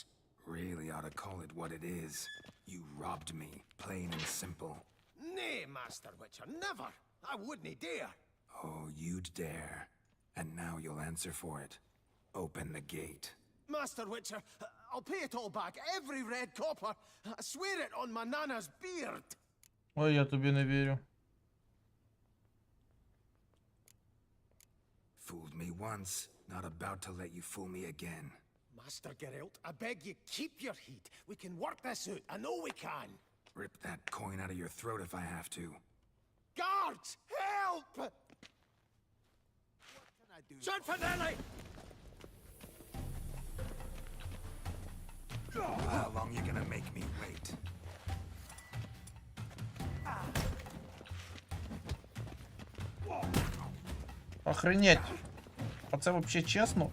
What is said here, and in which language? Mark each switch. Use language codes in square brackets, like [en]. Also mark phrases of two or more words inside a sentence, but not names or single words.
[en] Really ought to call it what it is. You robbed me, plain and simple. Nay, Master Witcher, never! I wouldn't dare! Oh, you'd dare. And now you'll answer for it. Open the gate. Master Witcher, I'll pay it all back, every red copper. I swear it on my nana's beard. [uk] Ой, я тобі не вірю. [en] Fooled me once, not about to let you fool me again. Master Geralt, I beg you, keep your heat. We can work this out, I know we can. Rip that coin out of your throat if I have to. Guards, help! What can I do? Cianfanelli! How long you gonna make me wait? [ru] Охренеть. [uk] А це вообще чесно?